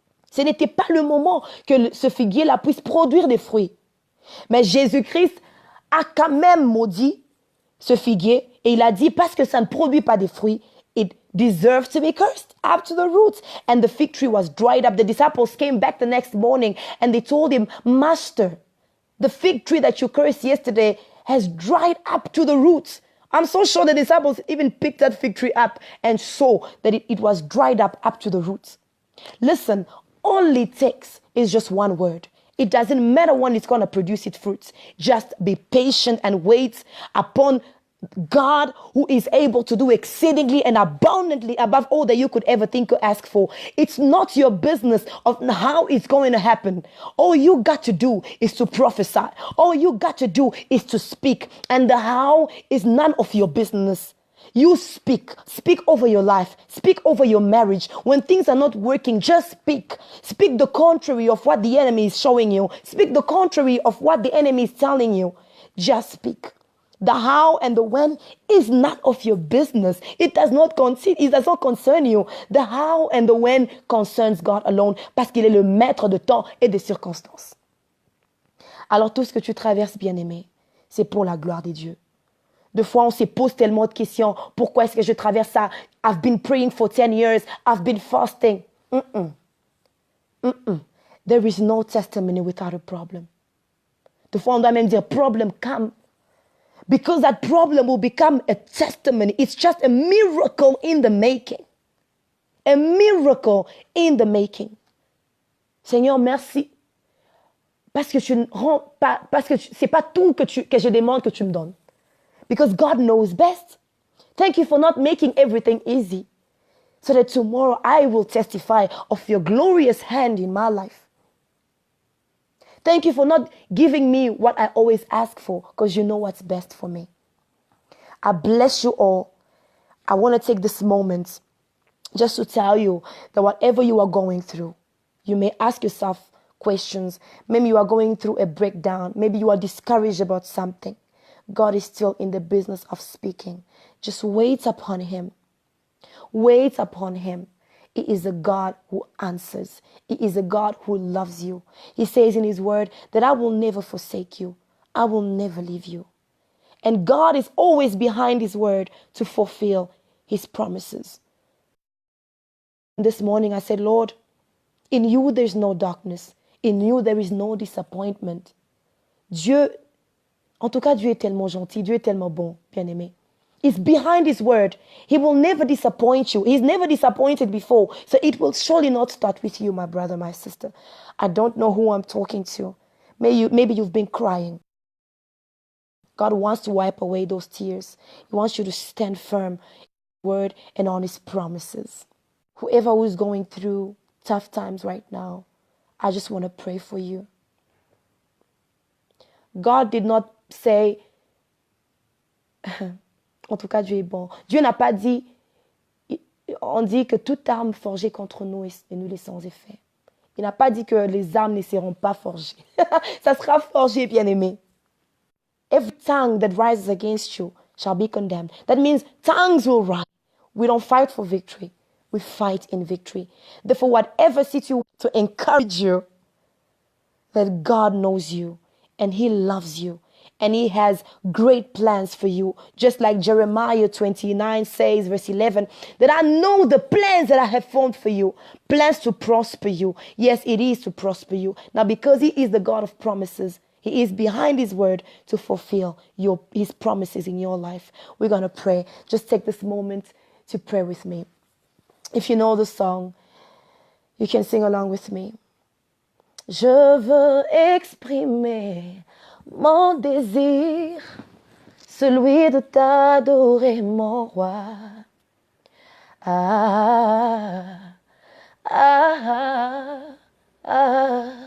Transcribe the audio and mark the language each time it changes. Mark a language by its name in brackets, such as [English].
[French] Ce n'était pas le moment que ce figuier-là puisse produire des fruits. Mais Jésus-Christ a quand même maudit ce figuier, et il a dit, parce que ça ne produit pas de fruits, [English] it deserves to be cursed up to the roots. And the fig tree was dried up. The disciples came back the next morning and they told him, Master, the fig tree that you cursed yesterday has dried up to the roots. I'm so sure the disciples even picked that fig tree up and saw that it was dried up to the roots. Listen, all it takes is just one word. It doesn't matter when it's going to produce its fruits. Just be patient and wait upon God, who is able to do exceedingly and abundantly above all that you could ever think or ask for. It's not your business of how it's going to happen. All you got to do is to prophesy. All you got to do is to speak. And the how is none of your business. You speak. Speak over your life. Speak over your marriage. When things are not working, just speak. Speak the contrary of what the enemy is showing you. Speak the contrary of what the enemy is telling you. Just speak. The how and the when is not of your business. It does not concern you. The how and the when concerns God alone, [French] parce qu'il est le maître de temps et des circonstances. Alors tout ce que tu traverses, bien-aimé, c'est pour la gloire des dieux. Des fois, on se pose tellement de questions. Pourquoi est-ce que je traverse ça? [English] I've been praying for 10 years. I've been fasting. There is no testimony without a problem. [French] Des fois, on doit même dire, [English] problem come. Because that problem will become a testimony. It's just a miracle in the making. A miracle in the making. [French] Seigneur, merci. Parce que tu ne rends pas, parce que c'est pas tout que je demande que tu me donnes. [English] Because God knows best. Thank you for not making everything easy. So that tomorrow I will testify of your glorious hand in my life. Thank you for not giving me what I always ask for, because you know what's best for me. I bless you all. I want to take this moment just to tell you that whatever you are going through, you may ask yourself questions. Maybe you are going through a breakdown. Maybe you are discouraged about something. God is still in the business of speaking. Just wait upon him. Wait upon him. He is a God who answers. He is a God who loves you. He says in his word that I will never forsake you. I will never leave you. And God is always behind his word to fulfill his promises. This morning I said, Lord, in you there's no darkness. In you there is no disappointment. [French] Dieu, en tout cas, Dieu est tellement gentil. Dieu est tellement bon, bien-aimé. [English] He's behind his word. He will never disappoint you. He's never disappointed before. So it will surely not start with you, my brother, my sister. I don't know who I'm talking to. Maybe you've been crying. God wants to wipe away those tears. He wants you to stand firm in his word and on his promises. Whoever who is going through tough times right now, I just want to pray for you. God did not say, [French] en tout cas, Dieu est bon. Dieu n'a pas dit, on dit que toute arme forgée contre nous est nous les sans effet. Il n'a pas dit que les armes ne seront pas forgées. Ça sera forgé, bien-aimé. [English] Every tongue that rises against you shall be condemned. That means tongues will rise. We don't fight for victory. We fight in victory. Therefore, whatever situation to encourage you, that God knows you and he loves you. And he has great plans for you. Just like Jeremiah 29 says, verse 11, that I know the plans that I have formed for you. Plans to prosper you. Yes, it is to prosper you. Now, because he is the God of promises, he is behind his word to fulfill his promises in your life. We're going to pray. Just take this moment to pray with me. If you know the song, you can sing along with me. [French] Je veux exprimer mon désir, celui de t'adorer, mon roi. Ah, ah, ah.